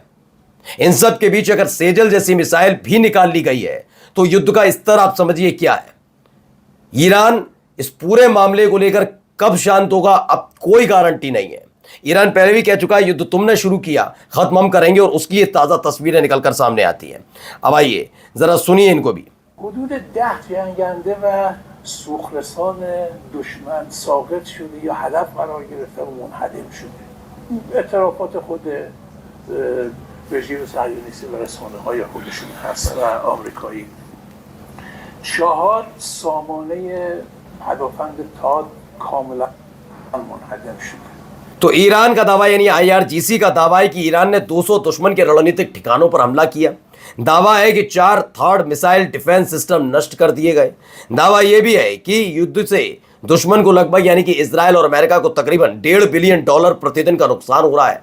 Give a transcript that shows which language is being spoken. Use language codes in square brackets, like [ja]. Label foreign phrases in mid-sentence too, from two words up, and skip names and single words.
[hi] इन सब के बीच अगर सेजल जैसी मिसाइल भी निकाल ली गई है तो युद्ध का स्तर आप समझिए क्या है। ईरान इस पूरे मामले को लेकर कब शांत होगा अब कोई गारंटी नहीं है। ईरान पहले भी कह चुका है युद्ध तुमने शुरू किया, खत्म हम करेंगे, और उसकी ये ताज़ा तस्वीरें निकलकर सामने आती हैं। अब आइए जरा सुनिए इनको भी। [fa] حدود 10 جنگنده و سوخرسان دشمن ساقط شده یا هدف قرار گرفته و منهدم شده. اعترافات خود رژیم صهیونیستی و رسانه های خودشون هست و آمریکایی. 4 سامانه هدفمند تاد کاملا منهدم شده. [hi] तो ईरान का दावा यानी IRGC का दावा है कि ईरान ने 200 दुश्मन के रणनीतिक ठिकानों पर हमला किया। दावा है कि 4 थर्ड [en] missile defense system [hi] नष्ट कर दिए गए। दावा यह भी है कि युद्ध से दुश्मन को लगभग यानी कि इजराइल और अमेरिका को तकरीबन $1.5 बिलियन प्रतिदिन का नुकसान हो रहा है।